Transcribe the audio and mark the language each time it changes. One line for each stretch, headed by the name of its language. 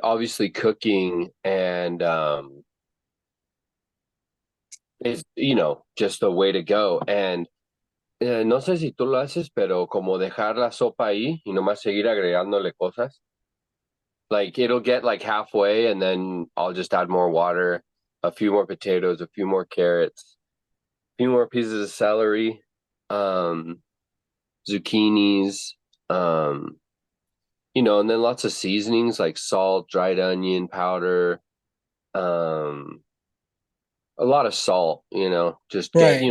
English: Obviously, cooking and is, just the way to go.
Spanish: And no sé si tú lo haces, pero como dejar la sopa ahí y nomás seguir agregándole cosas.
English: Like it'll get like halfway, and then I'll just add more water, a few more potatoes, a few more carrots, a few more pieces of celery, um, zucchinis, um, and then lots of seasonings like salt, dried onion powder, um, a lot of salt, just get,